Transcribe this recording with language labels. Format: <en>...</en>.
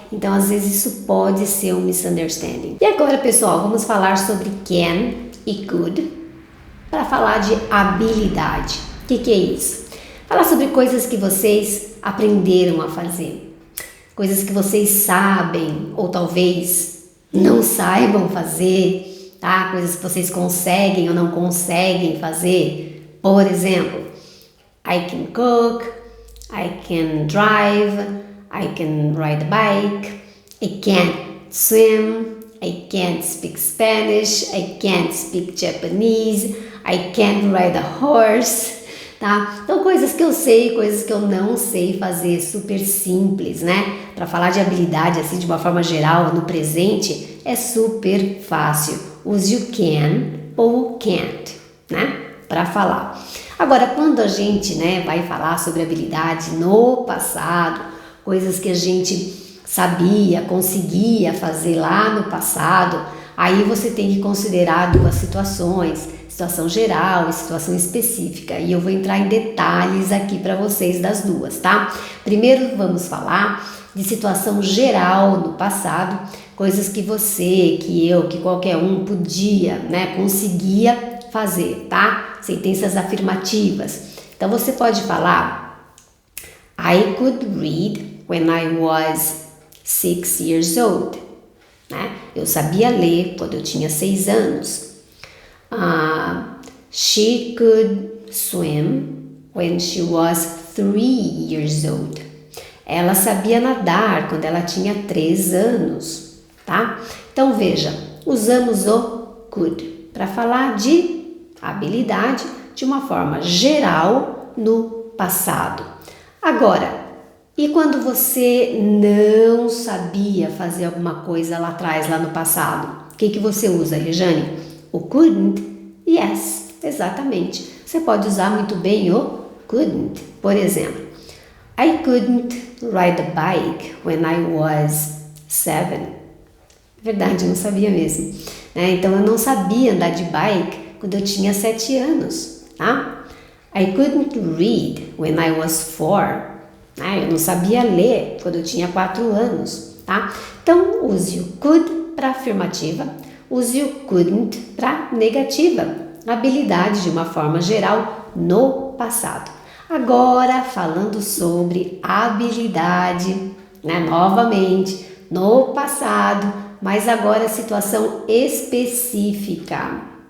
<pt>Então, às vezes isso pode ser um misunderstanding. E agora, pessoal, vamos falar sobre can e could para falar de habilidade. O que é isso? Falar sobre coisas que vocês aprenderam a fazer. Coisas que vocês sabem ou talvez não saibam fazer, tá? Coisas que vocês conseguem ou não conseguem fazer. Por exemplo,</pt> <en>I can cook, I can drive, I can ride a bike, I can't swim, I can't speak Spanish, I can't speak Japanese, I can't ride a horse.</en> <pt>Tá? Então, coisas que eu sei, coisas que eu não sei fazer, super simples, né? Para falar de habilidade, assim, de uma forma geral, no presente, é super fácil. Use o can ou can't, né? Para falar. Agora, quando a gente, né, vai falar sobre habilidade no passado, coisas que a gente sabia, conseguia fazer lá no passado, aí você tem que considerar duas situações, situação geral e situação específica, e eu vou entrar em detalhes aqui para vocês das duas, tá? Primeiro vamos falar de situação geral no passado, coisas que você, que eu, que qualquer um podia, né, conseguia fazer, tá? Sentenças afirmativas. Então você pode falar</pt> <en>I could read when I was 6 years old,</en> <pt>né? Eu sabia ler quando eu tinha 6 anos.</pt> <en>She could swim when she was 3 years old.</en> <pt>Ela sabia nadar quando ela tinha 3 anos, tá? Então veja, usamos o could para falar de habilidade de uma forma geral no passado. Agora, e quando você não sabia fazer alguma coisa lá atrás, lá no passado? O que você usa, Rejane? O couldn't? Yes, exatamente. Você pode usar muito bem o couldn't. Por exemplo,</pt> <en>I couldn't ride a bike when I was 7.</en> <pt>Verdade, eu não sabia mesmo. Então, eu não sabia andar de bike quando eu tinha 7 anos. Tá?</pt> <en>I couldn't read when I was 4.</en> <pt>Eu não sabia ler quando eu tinha 4 anos. Tá? Então, use o could para afirmativa. Use o couldn't para negativa, habilidade de uma forma geral no passado. Agora, falando sobre habilidade, né, novamente, no passado, mas agora situação específica.</pt>